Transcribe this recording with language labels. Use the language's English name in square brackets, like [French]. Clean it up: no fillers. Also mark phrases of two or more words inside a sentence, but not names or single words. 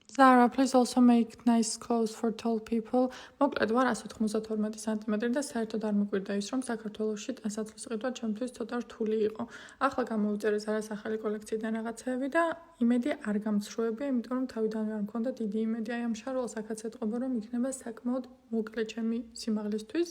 [English] Zara, please also make nice clothes for tall people. [Georgian] მოკლედ ვარ 192 სანტიმეტრი და საერთოდ არ მკვირდა ის, რომ საქართველოში ტანსაცმლის ყიდვა ჩემთვის ცოტა რთული იყო. ახლა გამოვიწერე Zara-ს ახალი კოლექციიდან რაღაცეები და იმედი არ გამცრუებია, იმიტომ რომ თავიდანვე არ მქონდა დიდი იმედი აი ამ შარვალს აქაც ეთყობა, რომ იქნება საკმაოდ მოკლე ჩემი სიმაღლისთვის.